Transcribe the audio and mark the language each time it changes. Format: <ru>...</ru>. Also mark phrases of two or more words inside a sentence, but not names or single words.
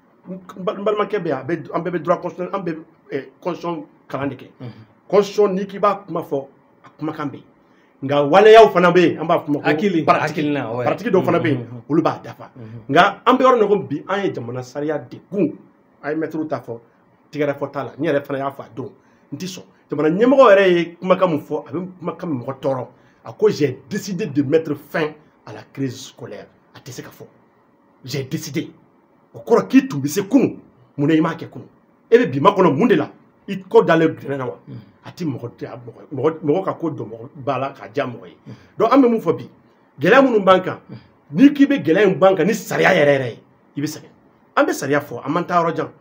<bm>balimakɛ bɛ yan an bɛɛ bɛ</bm> <fr>droit constitutionnel</fr> <bm>an bɛ constitution kalan de kɛ constitution n'i k'i b'a kuma fɔ a kumakan bɛ yen nka waleyaw fana bɛ yen an b'a fɔ ma ko paratigi dɔw fana bɛ yen olu b'a dafa nka an bɛ yɔrɔ min ko bi an ye jamana sariya de gun a ye mɛtiriw ta fɔ tigɛrɛ fɔ t'a la n yɛrɛ fana y'a fɔ a don n tɛ sɔn jamana ɲɛmɔgɔ yɛrɛ ye kumakan min fɔ a bɛ kumakan min mɔgɔ tɔɔrɔ a ko</bm> <fr>j'ai décidé de mettre fin à la crise scolaire</fr> <bm>a tɛ se ka fɔ</bm> <fr>j'ai décidé</fr> <bm>o kɔrɔ k'i tun bɛ se kunun mun na i m'a kɛ kunun e bɛ bi makɔnɔ mun de la i ko dalen gɛrɛ na wa a ti mɔgɔ ka ko dɔn b'a la k'a diya mɔgɔ ye donc an bɛ mun fɔ bi gɛlɛya minnu b'an kan n'i k'i bɛ gɛlɛya in b'an kan ni sariya yɛrɛ yɛrɛ ye i bɛ sɛgɛn an bɛ sariya fɔ an man taa yɔrɔ jan</bm>